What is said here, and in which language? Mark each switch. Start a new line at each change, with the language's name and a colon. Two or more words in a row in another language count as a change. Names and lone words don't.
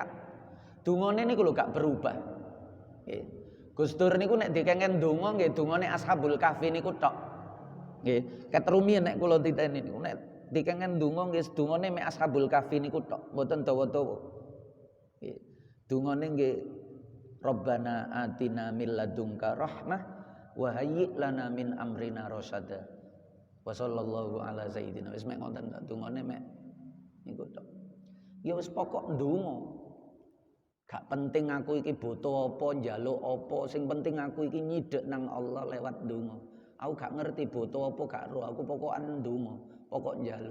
Javanese: Dungane niku lho gak berubah. Nggih. Gus Dur niku nek dikengen donga nggih dungane Ashabul Kahfi niku tok. Nggih, ketrumi nek kula titeni niku nek dikengen donga nggih dungane mek Ashabul Kahfi niku tok, mboten dawa-dawa. Nggih. Dungane nggih
Arabic: ربنا آتنا من لدنك رحمة وهيئ لنا من أمرنا رشدا. وصلى الله على سيدنا.
Javanese: Wis mek ngoten tok dungane mek niku tok. Ya wis pokok ndonga. Gak penting aku iki butuh apa, njaluk apa, sing penting aku iki nyidek nang Allah lewat ndonga. Aku gak ngerti butuh apa gak roh, aku pokokan ndonga, pokok njaluk.